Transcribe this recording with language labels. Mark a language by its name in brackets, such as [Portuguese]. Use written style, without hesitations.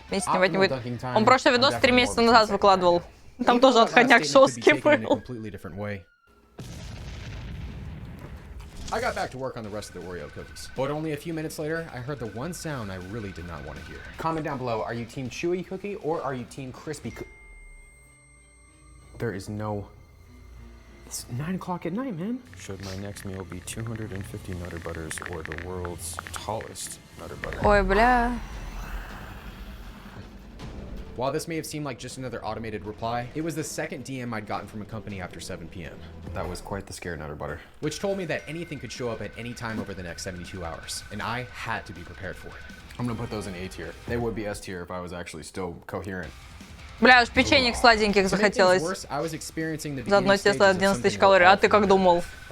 [Russian] Вместе снимать не будет. Он прошлый видос 3 месяца назад выкладывал. Там тоже отходняк жесткий был. [English] I got back to work on the rest of the Oreo cookies. But only a few minutes later, I heard the one sound I really did not want to hear. Comment down below, are you team chewy cookie or are you team crispy cookie? There is no... It's 9 o'clock at night, man. Should my next meal be 250 Nutter Butters or the world's tallest Nutter Butter? [Russian] Ой, бля. [English] While this may have seemed like just another automated reply, it was the second DM I'd gotten from a company after 7 p.m. That was quite the scare, Nutter Butter. Which told me that anything could show up at any time over the next 72 hours, and I had to be prepared for it. I'm gonna put those in A tier. They would be S tier if I was actually still coherent. [Russian] Бля, аж печенек сладеньких захотелось. За одно тесто 11 тысяч калорий. А ты как думал?